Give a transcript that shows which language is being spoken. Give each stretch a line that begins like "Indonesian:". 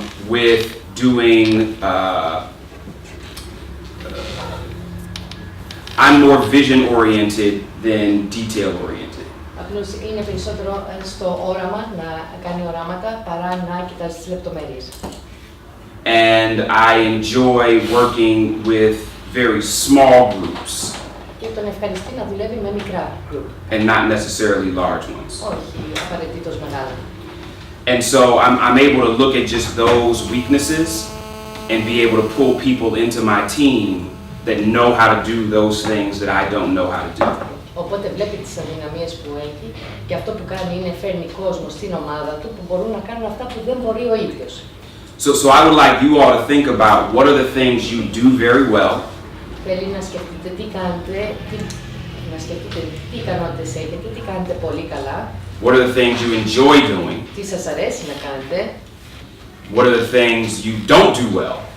English: With doing, I'm more vision oriented than detail oriented.
Greek: Απλώς είναι περισσότερο στο όραμα, να κάνει οράματα, παρά να κοιτάζει τις λεπτομέρειες.
English: And I enjoy working with very small groups
Greek: Και τον ευχαριστεί να δουλεύει με μικρά group,
English: and not necessarily large ones.
Greek: όχι απαραίτητος μεγάλα.
English: And so I'm able to look at just those weaknesses and be able to pull people into my team that know how to do those things that I don't know how to do.
Greek: Οπότε βλέπει τις αδυναμίες που έχει και αυτό που κάνει είναι φέρνει κόσμο στην ομάδα του που μπορούν να κάνουν αυτά που δεν μπορεί ο ίδιος.
English: So I would like you all to think about what are the things you do very well,
Greek: Θέλει να σκεφτείτε τι κάνετε, να σκεφτείτε τι ικανότητες έχετε, τι κάνετε πολύ καλά,
English: what are the things you enjoy doing,
Greek: τι σας αρέσει να κάνετε,
English: what are the things you don't do well,